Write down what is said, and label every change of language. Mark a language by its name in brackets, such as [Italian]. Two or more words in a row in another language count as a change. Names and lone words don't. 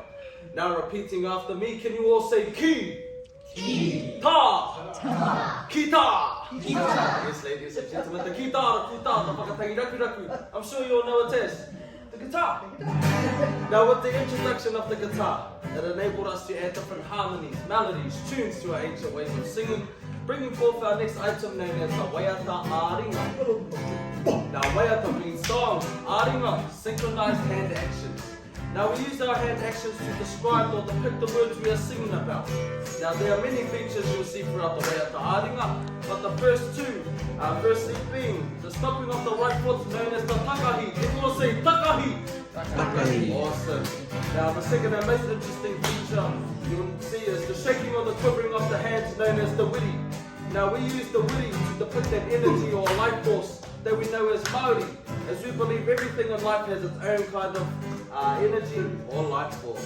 [English] Now repeating after me, can you all say ki? [Māori] Ki. Ta. Ta. Ki ta. Ki ta. [English] Yes, ladies and gentlemen, the kitara, kuta, the [Māori] whakatangi raku raku. [English] I'm sure you all know what it is. The guitar. Now with the introduction of the guitar, it enabled us to add different harmonies, melodies, tunes to our ancient ways of singing, bringing forth our next item known as the [Māori] waiata āringa. [English] Now waiata means song, āringa, synchronized hand actions. Now we use our hand actions to describe or depict the words we are singing about. Now there are many features you'll see throughout the [Māori] waiata āringa, [English] but the first two, firstly being the stopping of the right foot known as the takahi. Everyone say takahi. Takahi. Awesome. Now the second and most interesting feature you'll see is the shaking or the quivering of the hands known as the wiri. Now we use the wiri to depict that energy or life force that we know as Māori, as we believe everything in life has its own kind of energy, or life force.